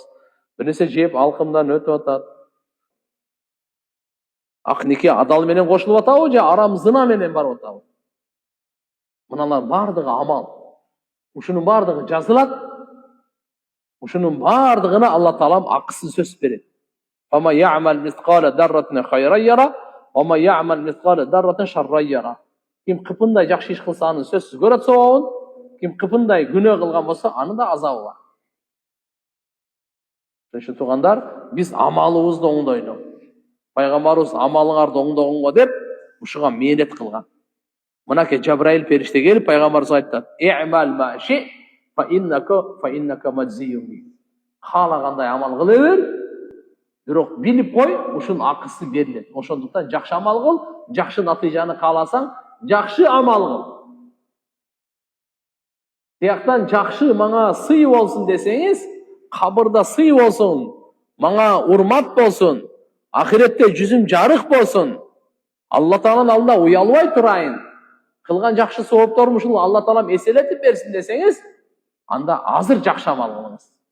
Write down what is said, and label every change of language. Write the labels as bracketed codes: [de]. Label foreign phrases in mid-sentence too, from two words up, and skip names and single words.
[ky] Бир нерсе жеп алкымдан өтүп атат. Ак нике адал менен кошулуп атабы же арам зына менен барып атабы? Мыналар бардыгы амал. Ушунун бардыгы жазылат. Ушунун бардыгына Алла Таалам акысын сөз берет. [ar] فمن يعمل مثقال ذرة خيرا يره ومن يعمل مثقال ذرة شرا يره. [ky] Ким кыпындай жакшы иш кылса аны сөзсүз көрөт сабабын, ким кыпындай күнөө кылган болсо аны да азабы бар. Ошо тугандар, биз амалыбызды оңдойлу. Пайгамбарыбыз амалыңарды оңдогонго деп ушуга мээнет кылган. Мынакей Жабраил периште келип пайгамбарыбызга айтат: [ar] "اعمل ما شئت فإنك مجزي به." [ky] Каалагандай амал кыла бер, бирок билип кой, ушунун акысы берилет. Ошондуктан жакшы амал кыл, жакшы натыйжаны кааласаң, жакшы амал кыл. Тияктан жакшы мага сый болсун десеңиз, кабырда сый болсун, мага урмат болсун, ахиретте жүзүм жарык болсун, Алла Тааланын алдында уялбай турайын, кылган жакшы соопторум ушул Алла Таалам эселетип берсин десеңиз, анда азыр жакшы амал кылыңыз.